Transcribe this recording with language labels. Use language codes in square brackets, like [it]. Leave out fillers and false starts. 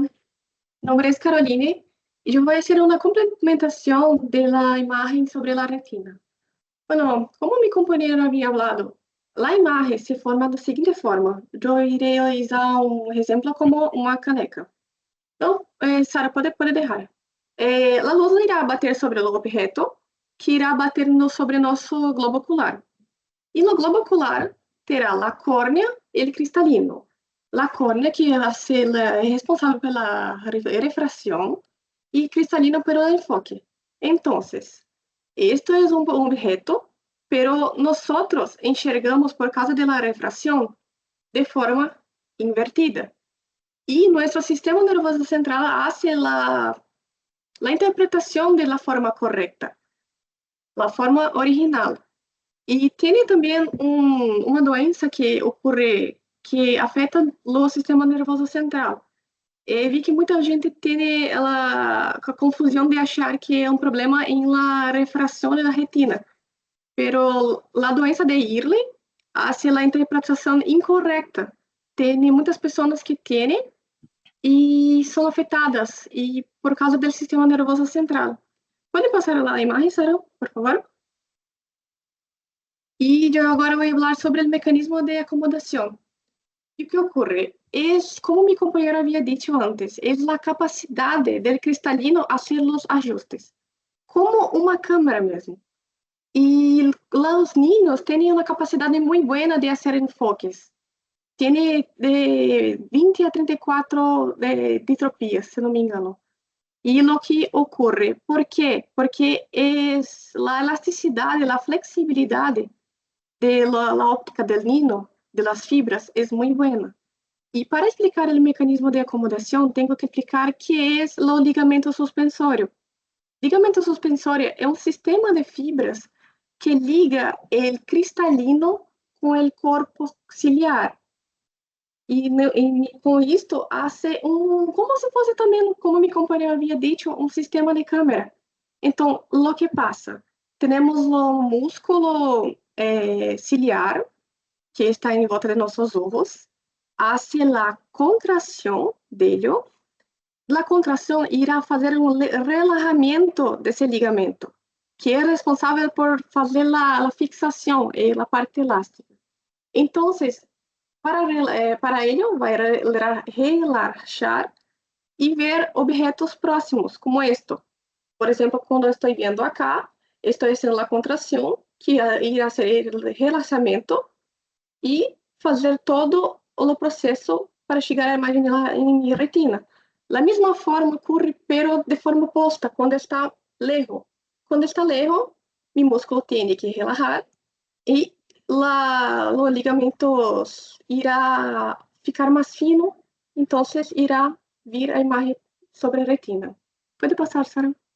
[es] Mi nombre es Caroline y yo voy a hacer una complementación de la imagen sobre la retina. Bueno, como mi compañero había hablado, la imagen se forma da seguinte forma. [pt] Eu irei usar um exemplo como uma caneca. Então, Sara, pode deixar. A luz irá bater sobre o objeto, que irá bater sobre nosso globo ocular. E no globo ocular terá a córnea e o cristalino. A córnea, que é responsável pela refração, e cristalino pelo enfoque. [es] Então, esto es un objeto, pero nosotros enxergamos por causa de la refracción de forma invertida. Y nuestro sistema nervioso central hace la interpretación de la forma correcta, la forma original. Y tiene también una doença que ocurre, que afeta o sistema nervoso central. [pt] Vi que muita gente tem a confusão de achar que é um problema em la refração da retina. [es] Pero la doença de Early hace la interpretación incorrecta. [pt] Tem muitas pessoas que têm e são afetadas e por causa do sistema nervoso central. Pode passar a imagem, Sara, por favor? E eu agora vou falar sobre o mecanismo de acomodação. E o que ocorre? É, como meu companheiro havia dito antes, é a capacidade do cristalino a fazer os ajustes. Como uma câmera mesmo. [es] Y los niños tienen una capacidad muy buena de hacer enfoques. Tiene de 20 a 34 ditropías, si no me engano. Y lo que ocurre, ¿por qué? Porque es la elasticidad, la flexibilidad de la óptica del niño, de las fibras, es muy buena. Y para explicar el mecanismo de acomodación, tengo que explicar qué es el ligamento suspensorio. [pt] Ligamento suspensório é um sistema de fibras que liga o cristalino com o corpo ciliar. E com isto, hace como se fosse também, como meu companheiro havia dito, um sistema de câmera. Então, o que passa? Temos o músculo ciliar, que está em volta de nossos ovos, hace a contração dele. [es] La contracción irá a fazer un relajamiento de ese ligamento, que es responsable por hacer la fixación y la parte elástica. Entonces, para ello, va a relajar y ver objetos próximos, como esto. Por ejemplo, cuando estoy viendo acá, estoy haciendo la contracción, que irá a hacer el relajamiento y [pt] fazer todo o processo para chegar à imagem em minha retina. Da mesma forma ocorre, pero de forma oposta, quando está lejos. Quando está lejos, meu músculo tem que relaxar e os ligamentos irá ficar mais fino, então irá vir a imagem sobre a retina. Pode passar, Sara?